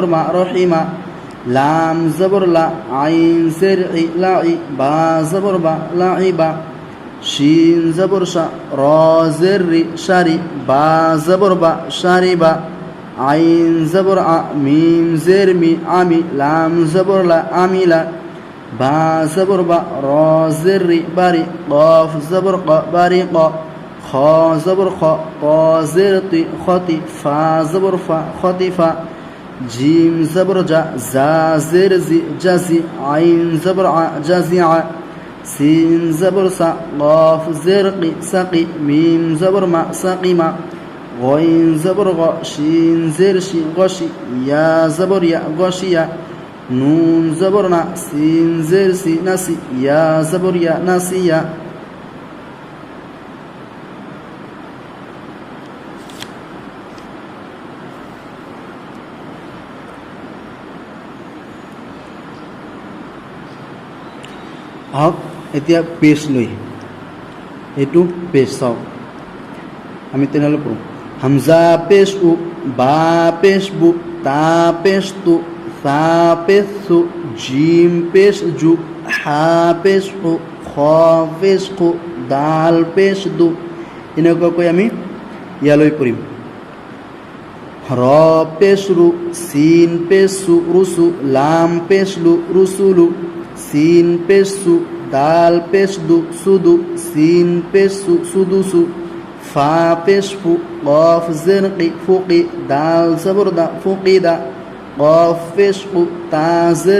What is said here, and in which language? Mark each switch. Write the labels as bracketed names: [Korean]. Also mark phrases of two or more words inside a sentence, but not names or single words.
[Assamese] মা, রহিমা, লাম জবর লা, আইন জের ই, লাই, বা জবর বা, লাইবা, শিন জবর শা, র জের রি, শারি, বা জবর বা, শারিবা, আইন জবর আ, মিম জের মি, আমি, লাম জবর লা, আমিলা, বা জবর বা, র জের রি, বারি, কফ জবর ক, বারি ক, খ জবর খ, ক জের তি, খতি, ফা জবর ফা, খতিফা, জিম জবর জা, জা জের জি, জাজি, আইন জবর আ, জাজি আ, সিন জবর সা, কফ জের কি, সাকি, মিম জবর মা, সাকিমা, গইন জবর গ, শিন জের শি, গশি, ইয়া জবর ইয়া, গশিয়া, নুন জবর না, সিন জের সি, নাসি, ইয়া জবর ইয়া, নাসিয়া। আহক এতিয়া পেজ লৈ, এইটো পেজ চাওক, আমি তেনেহ'লে পঢ়োঁ। হামজা পেশ উ, বা পেশ বু, তা পেশ তু, সা পেশ সু, জিম পেশ জু, হা পেশ হু, খ পেশ খু, দাল পেশ দু, এনেকুৱাকৈ আমি ইয়ালৈ পঢ়িম। র পেশ রু, সিন পেশ সু, রুসু, লাম পেশ লু, রুসুলু, সিন পেশ সু, দাল পেশ দু, সুদু, সিন পেশ সু, সুদুসু, ফা পেশ ফু, কফ জের কি, ফুকি, দাল জবর দা, ফুকিদা, কফ পেশ কু, তা জের